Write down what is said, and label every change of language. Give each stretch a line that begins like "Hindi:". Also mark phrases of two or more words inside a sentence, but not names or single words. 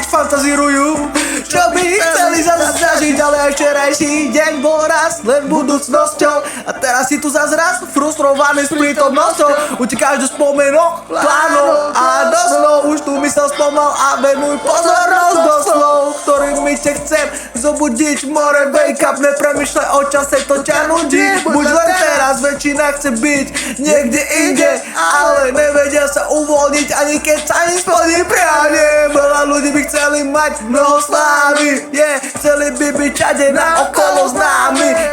Slovak: Fantazírujú, čo by chceli sa snažiť, ale aj včerajší deň bol raz len budúcnosťou. A teraz si tu zas raz frustrovaný s prítomnosťou. Utekáš do spomienok, plánov a do snov. Už tu mysel spomal a venuj pozornosť do slov, ktorými ťa chcem zobudiť.
English: More, wake up,
Slovak: nepremýšľaj o čase, to ťa nudí. Buď len teraz, väčšina chce byť niekde inde, ale nevedia sa uvoľniť, ani keď sa im splní prianie. Veľa ľudí by chceli mať mnoho slávy, chceli by byť všade naokolo známi.